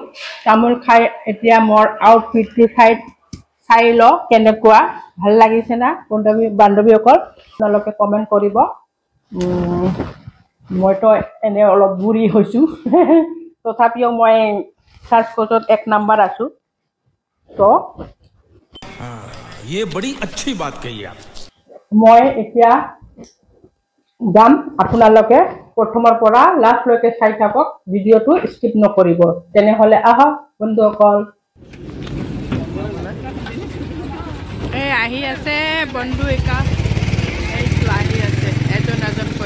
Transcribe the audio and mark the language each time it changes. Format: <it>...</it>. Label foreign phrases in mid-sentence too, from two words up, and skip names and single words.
<as>তামোল খাই এতিয়া মোৰ আউটফিটটো চাই ল কেনেকুৱা ভাল লাগিছে না বান্ধৱীসকল, আপোনালোকে কমেণ্ট কৰিব। মইতো এনে অলপ বুঢ়ী হৈছোঁ তথাপিও মই চাৰ্চ কোৰ্টত 1 নম্বৰ আছোঁ। তো</as> <hi>ये बड़ी अच्छी बात कही आप।</hi> <as>মই এতিয়া যাম, আপোনালোকে প্ৰথমৰ পৰা লাষ্টলৈকে চাই থাকক, ভিডিঅ'টো স্কিপ নকৰিব। তেনেহ'লে আহক বন্ধুসকল। এই আহি আছে বন্ধু একা, এইটো আহি আছে এজন এজনকৈ।</as>